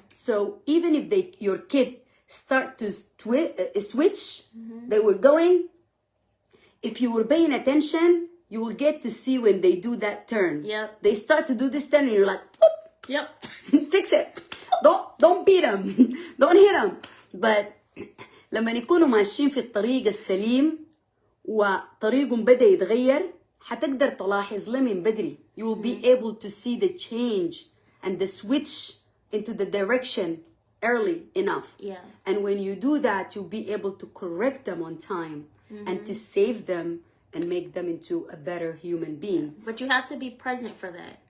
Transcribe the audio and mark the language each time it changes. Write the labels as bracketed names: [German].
[English] So even if your kid start to switch, they were going, if you were paying attention, you will get to see when they do that turn. Yep. They start to do this turn and you're like, whoop, Yep. fix it. Don't beat them. Don't hit them. [Arabic] But لما يكونوا ماشيين في الطريق السليم وطريقهم بدأ يتغير حتقدر تلاحظ له من بدري. [English] You will be able to see the change and the switch into the direction early enough. Yeah. And when you do that, you'll be able to correct them on time and to save them and make them into a better human being. But you have to be present for that.